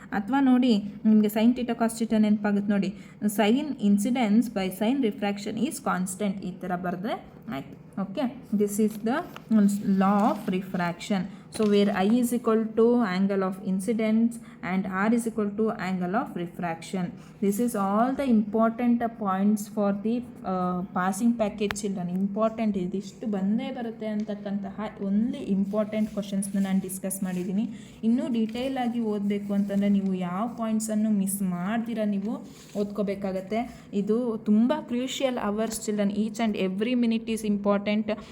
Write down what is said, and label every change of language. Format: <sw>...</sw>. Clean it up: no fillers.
<kn>ಅಥವಾ ನೋಡಿ ನಿಮಗೆ sin theta cos theta ನೆನಪಾಗುತ್ತೆ ನೋಡಿ.</kn> <en>sin incidence by sin refraction is constant,</en> <kn>ಈ ಥರ ಬರೆದ್ರೆ ಆಯಿತು.</kn> <en>Okay, this is the law of refraction. So where I is equal to angle of incidence and R is equal to angle of refraction. This is all the important points for the passing package children.</en> <kn>Important ಇದಿಷ್ಟು ಬಂದೇ ಬರುತ್ತೆ ಅಂತಕ್ಕಂತಹ only important ಕ್ವಶನ್ಸ್ನ ನಾನು discuss ಮಾಡಿದ್ದೀನಿ. ಇನ್ನೂ detail ಆಗಿ ಓದಬೇಕು ಅಂತಂದರೆ ನೀವು ಯಾವ ಪಾಯಿಂಟ್ಸನ್ನು ಮಿಸ್ ಮಾಡ್ದಿರ ನೀವು ಓದ್ಕೋಬೇಕಾಗತ್ತೆ. ಇದು ತುಂಬ</kn> <en>Crucial hours children. Each and every minute is important.</en>